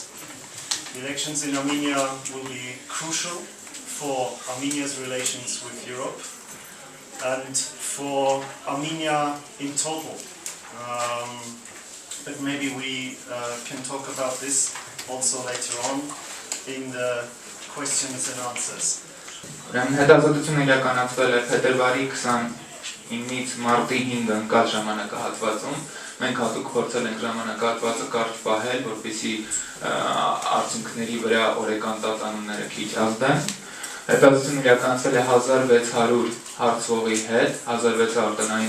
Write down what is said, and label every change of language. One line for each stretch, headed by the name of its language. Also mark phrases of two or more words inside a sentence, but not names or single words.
English: The elections in Armenia will be crucial for Armenia's relations with Europe and for Armenia in total. But maybe we can talk about this also later on in the questions and answers.
Armenian: Հետազոտությունը իրականացվել է փետրվարի 29-ից մարտի 5-ը ընկած ժամանակահատվածում։ Մենք հատուկ փորձել ենք ժամանակահատվածը կարճ պահել, որպեսզի արդյունքների վրա օրեկան տատանումները քիչ ազդեն։ Հետազոտությունը իրականացվել է 1600 հարցվողի հետ, 1600 տնային